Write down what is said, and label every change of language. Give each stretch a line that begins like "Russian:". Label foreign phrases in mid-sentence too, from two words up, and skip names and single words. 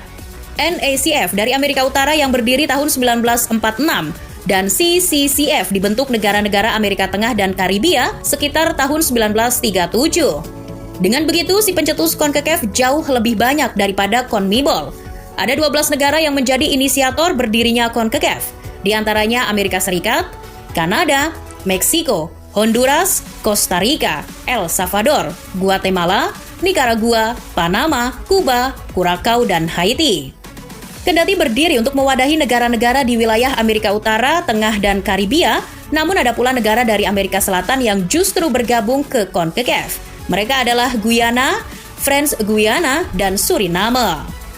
Indonesian: NACF dari Amerika Utara yang berdiri tahun 1946 dan CCCF dibentuk negara-negara Amerika Tengah dan Karibia sekitar tahun 1937. Dengan begitu, si pencetus CONCACAF jauh lebih banyak daripada CONMEBOL. Ada 12 negara yang menjadi inisiator berdirinya CONCACAF, di antaranya Amerika Serikat, Kanada, Meksiko, Honduras, Costa Rica, El Salvador, Guatemala, Nicaragua, Panama, Kuba, Curacao, dan Haiti. Kendati berdiri untuk mewadahi negara-negara di wilayah Amerika Utara, Tengah, dan Karibia, namun ada pula negara dari Amerika Selatan yang justru bergabung ke CONCACAF. Mereka adalah Guyana, French Guiana, dan Suriname.